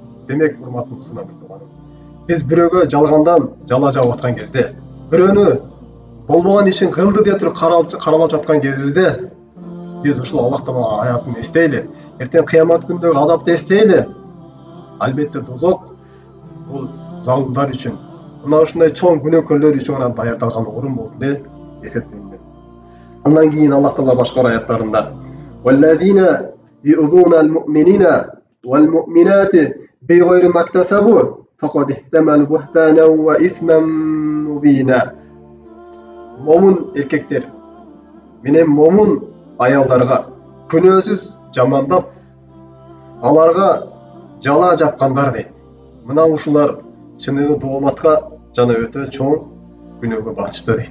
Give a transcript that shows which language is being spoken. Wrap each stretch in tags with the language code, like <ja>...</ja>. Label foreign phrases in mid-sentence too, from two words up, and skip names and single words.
<ky>Демек, урматтуу мусулман тууганым, биз бирөөгө жалгандан жала жабып аткан кезде, бирөөнү болбогон ишин кылды деп туруп каралап жаткан кезибизде, биз ушул Аллах Таала аятын эстейли, эртең кыямат күнүндөгү азапты эстейли. Албетте дозок бул залымдар үчүн, мына ушундай чоң күнөөкөрлөр үчүн гана даярдалган орун болду деп эсептелинет. Андан кийин Аллах Таала башка аяттарында:</ky> <ar>"والذين يؤذون المؤمنين والمؤمنات بغير ما اكتسبوا فقد احتملوا بهتانا وإثما مبينا."</ar> <ky>Момун эркектер менен момун аялдарга күнөөсүз жамандап, аларга жала жапкандар дейт. Мына ушулар чыныгы дооматка жана өтө чоң күнөөгө батышты дейт.</ky>